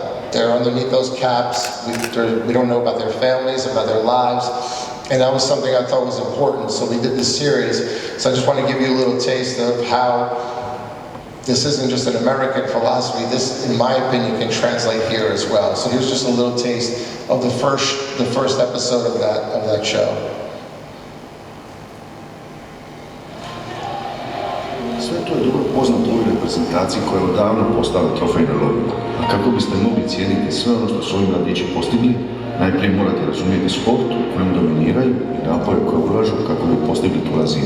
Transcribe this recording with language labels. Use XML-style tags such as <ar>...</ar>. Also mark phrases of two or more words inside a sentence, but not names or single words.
<en>They're underneath those caps. We don't know about their families, about their lives, and that was something I thought was important, so we did this series. So I just want to give you a little taste of how this isn't just an American philosophy. This, in my opinion, can translate here as well. So here's just a little taste of the first episode of that show.</en> <hr>Sve to je dobro poznato u ovoj reprezentaciji koja je odavno postala trofejna lovina. A kako biste mogli cijeniti sve ono što su ovi mladići postigli, najprije morate razumjeti sport u kojem dominiraju i napore koje ulažu kako bi postigli tu razinu.</hr>